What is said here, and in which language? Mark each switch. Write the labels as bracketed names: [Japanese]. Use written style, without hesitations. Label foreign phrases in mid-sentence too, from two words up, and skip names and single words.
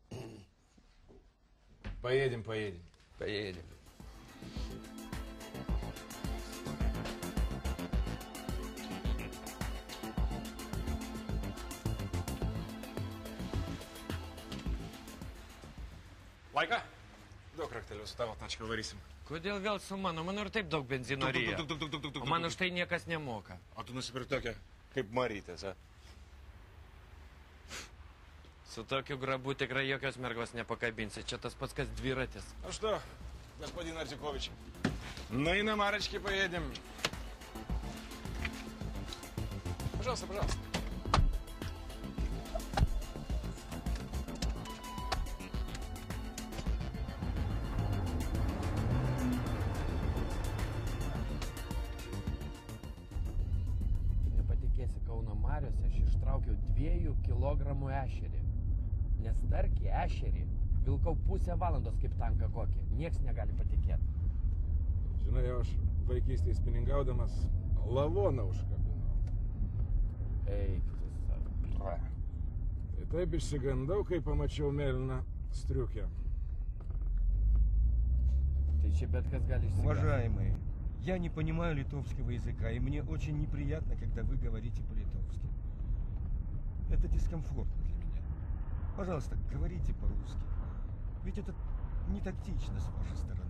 [Russian] Поедем, поедем. Поедем. [Lithuanian] Laika? Daug raktelių su tavo tačka varysim. Kodėl vėl su mano? Man ir taip daug benzino ryja. O man už tai niekas nemoka. O tu nusipirk tokią kaip Marytės, a? Su tokiu grabu tikrai jokios mergos nepakabinsi. Čia tas pats, kas dviratis. [Russian] Ну что, господин Артюкович, на иномарочке поедем. Пожалуйста, пожалуйста. [Lithuanian] Nepatikėsi, Kauno mariose aš ištraukiau 2 kilogramų ešerį. Nes tarkį ešerį vilkau pusę valandos kaip tanką kokį. Nieks negali patikėti. Žinai, aš vaikystėje spiningaudamas lavoną užkabinau. Eik tu savo. Tai taip išsigandau, kai pamačiau mėlyną striukę. Tai čia bet kas gali išsigąsti. [Russian] Уважаемые, я не понимаю литовского языка, и мне очень неприятно, когда вы говорите по-литовски. Это дискомфортно для меня. Пожалуйста, говорите по-русски. Ведь это не тактично с вашей стороны.